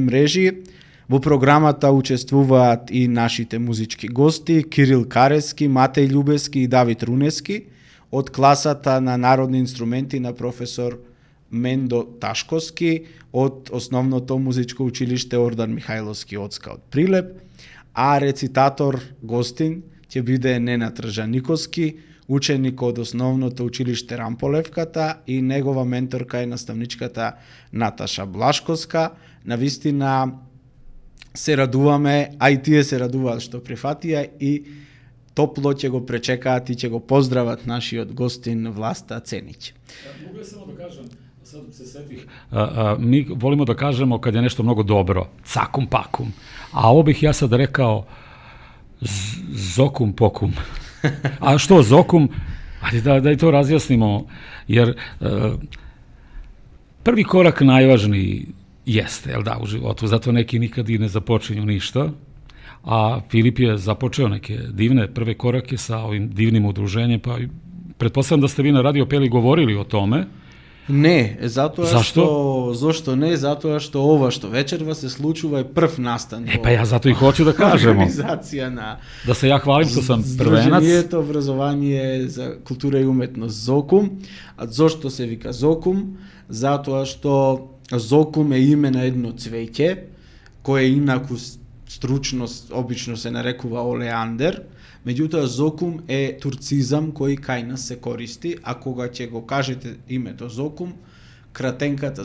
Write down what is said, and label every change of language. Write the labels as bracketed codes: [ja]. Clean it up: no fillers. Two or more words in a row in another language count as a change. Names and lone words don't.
[mk] мрежи, во програмата учествуваат и нашите музички гости Кирил Карески, Матеј Љубески и Давид Рунески од класата на народни инструменти на професор Мендо Ташковски од Основното музичко училиште Ордан Михајловски Оцка од Прилеп, а рецитатор гостин ќе биде Ненад Ржаниковски, ученик од Основното училиште Рамполевката и негова менторка е наставничката Наташа Блашковска. Навистина се радуваме, а и тие се радуваат што прифатија и топло ќе го пречекаат и ќе го поздрават нашиот гостин Власта Ценич. [sr] Mogu ja samo da kažem, sad se setih, mi volimo da kažemo kad je nešto mnogo dobro, cakum pakum, a ovo bih ja sad rekao zokum pokum. A što zokum? Ajde da i to razjasnimo, jer prvi korak najvažniji jeste, jel da, u životu, zato neki nikad i ne započinju ništa, a Filip je započeo neke divne prve korake sa ovim divnim udruženjem, pa pretpostavljam da ste vi na Radio Peli govorili o tome. [mk] Не, затоа [sr] Зашто? [mk] Зошто не? Затоа што ова што вечерва се случува е прв настан. [sr] Pa ja zato i hoću da kažemo. [mk] Организација на [sr] Da se ja hvalim što sam prvenac. [mk] Здруженијето образование за култура и уметност Зокум. А зошто се вика Зокум? Затоа што Зокум е име на едно цвеќе кое инаку стручност обично се нарекува олеандер. Меѓутоа, Зокум е турцизам кој кај нас се користи, а кога ќе го кажете името Зокум, кратенката